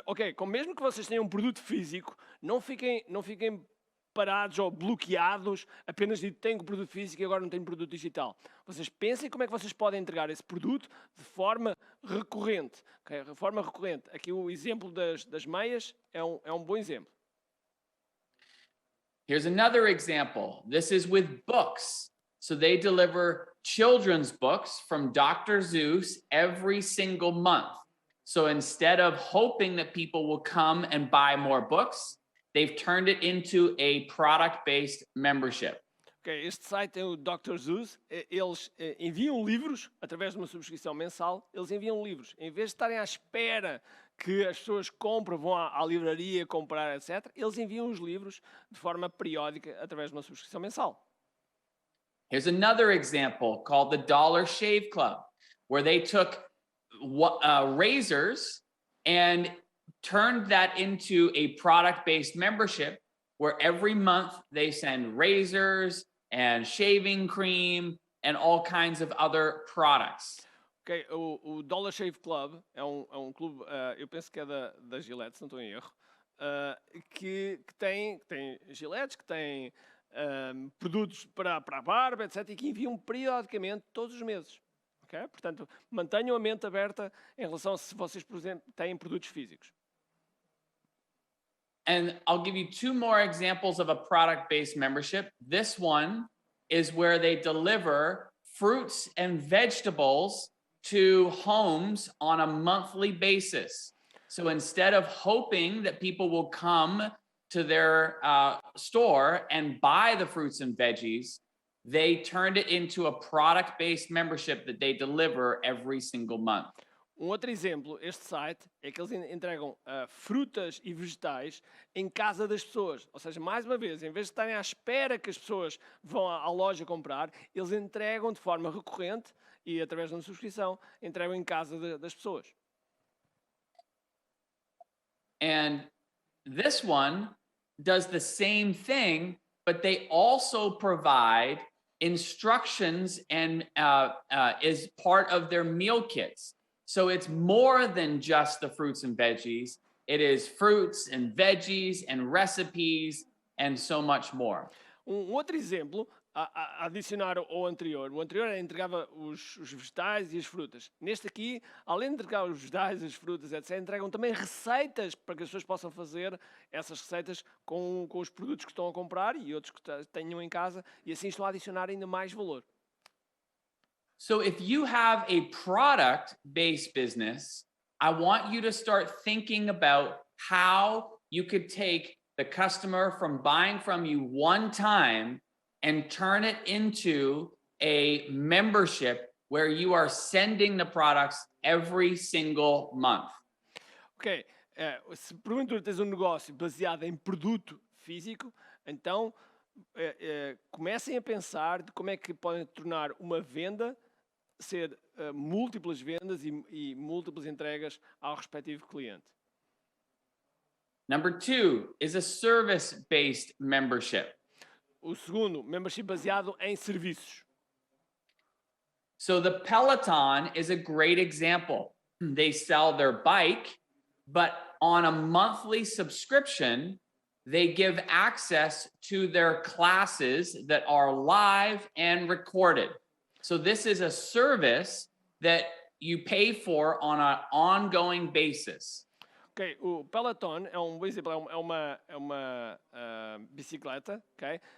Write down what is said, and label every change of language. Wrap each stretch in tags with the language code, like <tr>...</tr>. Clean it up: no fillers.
<pt>Ok, mesmo que vocês tenham um produto físico, não fiquem parados ou bloqueados apenas de tenho produto físico e agora não tenho produto digital. Vocês pensem como é que vocês podem entregar esse produto de forma recorrente. Okay? De forma recorrente. Aqui o exemplo das meias é um bom exemplo.</pt> <en>Here's another example. This is with books. So they deliver children's books from Dr. Seuss every single month. So instead of hoping that people will come and buy more books, they've turned it into a product-based membership.</en> <pt>Okay, este site é o Dr. Seuss. Eles enviam livros através de uma subscrição mensal. Eles enviam livros. Em vez de estarem à espera que as pessoas compram, vão à livraria comprar, etc., eles enviam os livros de forma periódica através de uma subscrição mensal.</pt> <en>Here's another example called the Dollar Shave Club, where they took razors and turned that into a product-based membership where every month they send razors and shaving cream and all kinds of other products.</en> <pt>Ok, o Dollar Shave Club é um clube, eu penso que é da Gillette, se não estou em erro, que tem Gillettes, que tem produtos para a barba, etc., e que enviam periodicamente todos os meses. Okay? Portanto, mantenham a mente aberta em relação a se vocês, por exemplo, têm produtos físicos.</pt> <en>And I'll give you 2 more examples of a product-based membership. This one is where they deliver fruits and vegetables to homes on a monthly basis. So instead of hoping that people will come to their store and buy the fruits and veggies, they turned it into a product-based membership that they deliver every single month.</en> <pt>Outro exemplo, este site, é que eles entregam frutas e vegetais em casa das pessoas. Ou seja, mais uma vez, em vez de estarem à espera que as pessoas vão à loja comprar, eles entregam de forma recorrente e através de uma subscrição, entregam em casa das pessoas.</pt> <en>And this one does the same thing, but they also provide instructions and is part of their meal kits. So it's more than just the fruits and veggies. It is fruits and veggies and recipes and so much more.</en> <pt>Outro exemplo, a adicionar ao anterior. O anterior entregava os vegetais e as frutas. Neste aqui, além de entregar os vegetais, as frutas, etc., entregam também receitas para que as pessoas possam fazer essas receitas com os produtos que estão a comprar e outros que tenham em casa, e assim estão a adicionar ainda mais valor.</pt> <en>So if you have a product-based business, I want you to start thinking about how you could take the customer from buying from you one time and turn it into a membership where you are sending the products every single month.</en> <pt>Ok, se porventura tens um negócio baseado em produto físico, então comecem a pensar de como é que podem tornar uma venda ser múltiplas vendas e múltiplas entregas ao respectivo cliente.</pt> <en>Number 2 is a service-based membership.</en> <pt>O segundo, membership baseado em serviços.</pt> <en>So the Peloton is a great example. They sell their bike, but on a monthly subscription, they give access to their classes that are live and recorded. So this is a service that you pay for on an ongoing basis.</en> <pt>Ok, o Peloton é um exemplo, é uma bicicleta, ok?</pt>